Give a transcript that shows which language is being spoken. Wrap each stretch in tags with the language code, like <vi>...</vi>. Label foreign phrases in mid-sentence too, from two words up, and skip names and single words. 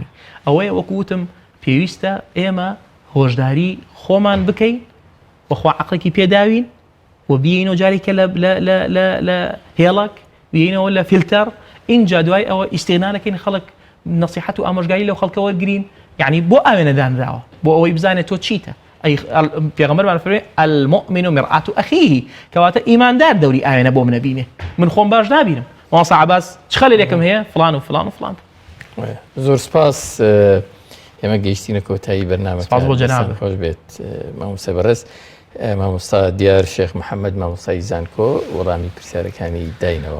<ckb>ئەوەیە وەکو وتم پێویستە ئێمە هۆشداری خۆمان بکەین وەخوا عەقڵێکی پێداوین و بیەینەوە جارێکە لە هێڵک، بیەینەوە لە فیلتەر، اینجا دوای ئەوە ئیستیغنا نەکەین خەڵک نەسیحەت و ئامۆژگاری لەو خەڵکە وەرگرین، یعنی بۆ ئاوێنەدانراوە بۆ ئەوەی بزانێت تۆ چیتە. پێغەمبەرمان فەرمووی</ckb> <ar>المؤمن مرآة أخيه،</ar> <ckb>کەواتە ئیماندار دەوری ئاوێنە بۆ منە بینێ، من خۆم باش نابینم مامۆستا عەباس چ خەلێکم هەیە فڵان و فڵان و فڵان. زۆر سپاس. ئێمە گەیشتینە کۆتایی بەرنامەکە. سپاس بۆ جەناب. خۆش بێت مامۆستا بەڕێز. مامۆستا دیار شێخ محەممەد مامۆستای زانکۆ وەڵامی پرسیارەکانی داینەوە.</ckb>